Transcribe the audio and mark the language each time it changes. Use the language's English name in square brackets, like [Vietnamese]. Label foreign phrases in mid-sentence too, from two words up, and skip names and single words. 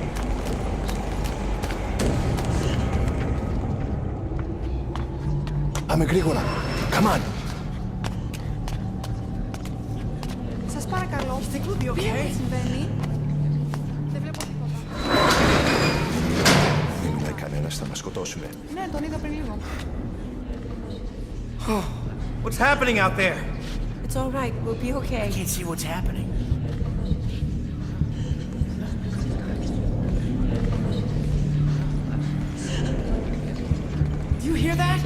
[Greek] Πάμε γρήγορα. [English] Come on. [Greek] Σας παρακαλώ. Τι συμβαίνει? Δεν βλέπω τίποτα. Μείνουμε κανένας, θα μας σκοτώσουνε. Ναι, τον είδα πριν λίγο. [English] What's happening out there? It's all right. We'll be okay. I can't see what's happening. Do you hear that?